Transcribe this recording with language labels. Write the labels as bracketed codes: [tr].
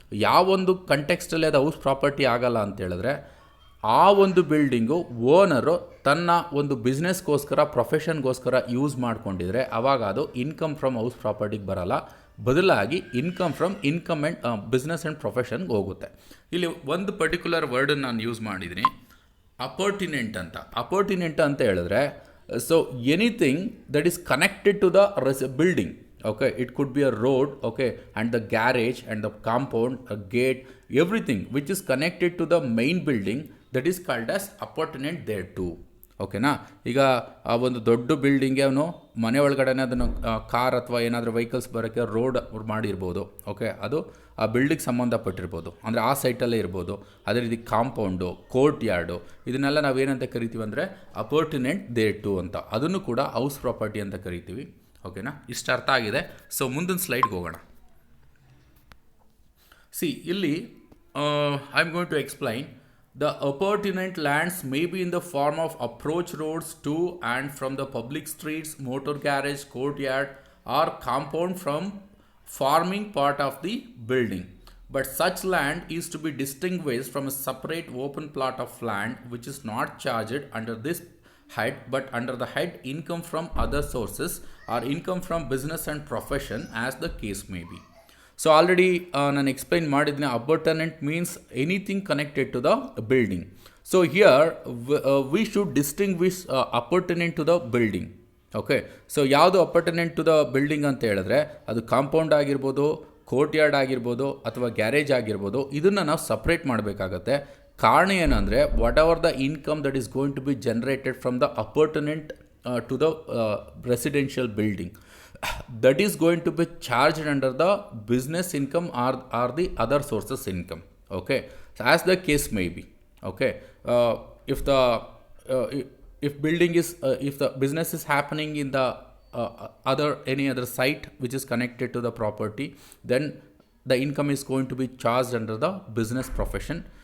[kn] ಯಾವೊಂದು ಕಂಟೆಕ್ಸ್ಟಲ್ಲಿ ಅದು house property ಆಗಲ್ಲ ಅಂತ ಹೇಳಿದ್ರೆ, ಆ ಒಂದು ಬಿಲ್ಡಿಂಗು ಓನರು ತನ್ನ ಒಂದು ಬಿಸ್ನೆಸ್ಗೋಸ್ಕರ, ಪ್ರೊಫೆಷನ್ಗೋಸ್ಕರ ಯೂಸ್ ಮಾಡ್ಕೊಂಡಿದ್ರೆ ಆವಾಗ ಅದು ಇನ್ಕಮ್ ಫ್ರಮ್ ಹೌಸ್ ಪ್ರಾಪರ್ಟಿಗೆ ಬರಲ್ಲ. ಬದಲಾಗಿ income from income and business and ಪ್ರೊಫೆಷನ್ಗೆ ಹೋಗುತ್ತೆ. ಇಲ್ಲಿ ಒಂದು ಪರ್ಟಿಕ್ಯುಲರ್ ವರ್ಡನ್ನು ನಾನು ಯೂಸ್ ಮಾಡಿದ್ದೀನಿ, ಅಪರ್ಟಿನೆಂಟ್ ಅಂತ. [en] appurtenant [kn] ಅಂತ ಹೇಳಿದ್ರೆ, [en] So anything that is connected to the building. Okay, it could be a road, okay, and the garage and the compound, a gate, everything which is connected to the main building, that is called as appurtenant thereto. [kn] ಓಕೆನಾ, ಈಗ ಆ ಒಂದು ದೊಡ್ಡ ಬಿಲ್ಡಿಂಗ್ಗೆ ಅವನು ಮನೆ ಒಳಗಡೆ ಅದನ್ನು car ಅಥವಾ ಏನಾದರೂ ವೆಹಿಕಲ್ಸ್ ಬರೋಕ್ಕೆ ರೋಡ್ ಮಾಡಿರ್ಬೋದು. ಓಕೆ, ಅದು ಆ ಬಿಲ್ಡಿಂಗ್ ಸಂಬಂಧಪಟ್ಟಿರ್ಬೋದು, ಅಂದರೆ ಆ ಸೈಟಲ್ಲೇ ಇರ್ಬೋದು. ಅದೇ ರೀತಿ ಕಾಂಪೌಂಡು, ಕೋರ್ಟ್ ಯಾರ್ಡು, ಇದನ್ನೆಲ್ಲ ನಾವೇನಂತ ಕರಿತೀವಿ ಅಂದರೆ ಅಪರ್ಟಿನೆಂಟ್ ದೇರ್ಟು ಅಂತ. ಅದನ್ನು ಕೂಡ ಹೌಸ್ ಪ್ರಾಪರ್ಟಿ ಅಂತ ಕರಿತೀವಿ. ಓಕೆನಾ, ಇಷ್ಟು ಅರ್ಥ ಆಗಿದೆ. ಸೊ ಮುಂದಿನ ಸ್ಲೈಡ್ಗೆ ಹೋಗೋಣ. ಇಲ್ಲಿ [en] I am going to explain. The appurtenant lands may be in the form of approach roads to and from the public streets, motor garage, courtyard, or compound from forming part of the building. But such land is to be distinguished from a separate open plot of land which is not charged under this head, but under the head income from other sources or income from business and profession as the case may be. So already [kn] ನಾನು explain ಮಾಡಿದ್ದೀನಿ. [en] Appurtenant means anything connected to the building. So here we should distinguish appurtenant to the building. [kn] Okay, so ಯಾವುದು ಅಪರ್ಟನೆಂಟ್ to the building ಅಂತ ಹೇಳಿದ್ರೆ ಅದು compound ಆಗಿರ್ಬೋದು, court yard ಆಗಿರ್ಬೋದು, ಅಥವಾ garage ಆಗಿರ್ಬೋದು. ಇದನ್ನು ನಾವು ಸಪ್ರೇಟ್ ಮಾಡಬೇಕಾಗತ್ತೆ. ಕಾರಣ ಏನಂದರೆ [en] Whatever the income that is going to be generated from the appurtenant to the residential building, that is going to be charged under the business income or the other sources income. Okay, so as the case may be. Okay, if the if building is if the business is happening in the any other site which is connected to the property, then the income is going to be charged under the business profession.